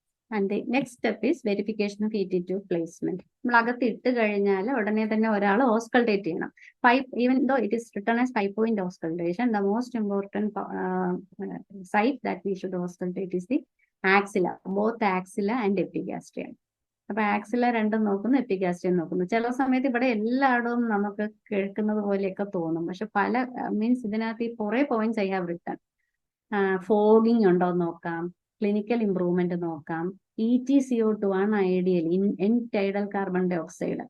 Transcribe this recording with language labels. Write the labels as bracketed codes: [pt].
[en] And the next step is verification of ET2 placement. [ml] നമ്മൾ അകത്ത് ഇട്ട് കഴിഞ്ഞാൽ ഉടനെ തന്നെ ഒരാൾ ഓസ്കൾട്ടേറ്റ് ചെയ്യണം. [en] Even though it is written as 5-point auscultation, the most important site that we should auscultate is the axilla, both axilla and epigastrium. [ml] അപ്പൊ axilla രണ്ടും നോക്കുന്നു, എപ്പിഗാസ്ട്രിയം നോക്കുന്നു. ചില സമയത്ത് ഇവിടെ എല്ലായിടവും നമുക്ക് കേൾക്കുന്നത് പോലെയൊക്കെ തോന്നും. പക്ഷെ പല മീൻസ് ഇതിനകത്ത് ഈ കുറെ points [en] I have written. [ml] Fogging ഉണ്ടോ എന്ന് നോക്കാം, ക്ലിനിക്കൽ ഇംപ്രൂവ്മെന്റ് നോക്കാം. EtCO2 ആണ് ideal. N tidal carbon dye oxide.